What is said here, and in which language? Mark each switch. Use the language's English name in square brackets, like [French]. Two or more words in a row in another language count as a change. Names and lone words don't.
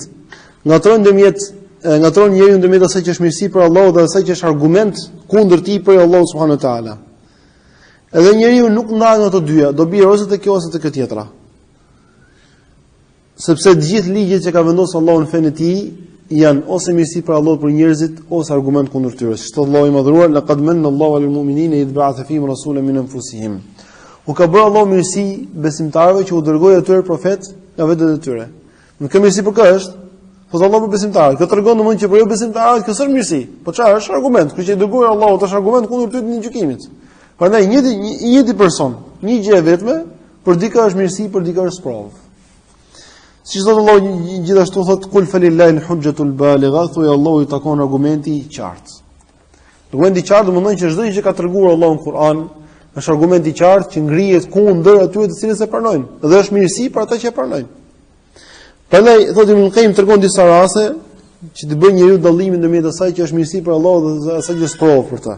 [Albanian] Ngatrojnë njeriu ndërmjet asaj që është mirësi për Allahu dhe asaj që është argument kundër tij për Allahu [Arabic] سبحانه وتعالى. [Albanian] Edhe njeriu nuk ndahet nga të dyja, do bie ose te kjo ose te kjo tjetra. Sepse të gjithë ligjet që ka vendosur Allahu në fenë e tij janë ose mirësi për Allahut për njerëzit ose argument kundër tyre. Siç Allahu i madhruar, [Arabic] لقد من الله على المؤمنين إذ بعث فيهم رسولا من أنفسهم. [Albanian] U ka bërë Allahu mirësi besimtarëve që u dërgoi atyre profet nga vetët e tyre. Nuk ka mirësi për kë është? Po Allahu për besimtarët. Kjo tregon domosdoshmë që për jo besimtarët kjo s'është mirësi. Po çfarë është argument? Kjo që i dërgoi Allahu është argument kundër tyre në gjykimit. Prandaj një person, një gjë e vetme, për dikë është mirësi, për dikë është provë. Siç thotë Allahu gjithashtu thotë [Arabic] قل فلله الحجة البالغة, [Albanian] thuaj Allahu i takon argumenti i qartë. Argumenti i qartë domethënë që çdo gjë që ka treguar Allahu në Kur'an është argumenti i qartë që ngrihet kundër atyre të cilët e pranojnë, dhe është mirësi për ata që e pranojnë. Prandaj thotë Ibn Qayyim tregon disa raste që të bëjnë njeriu dallimin ndërmjet asaj që është mirësi për Allahun dhe asaj që është provë për ta.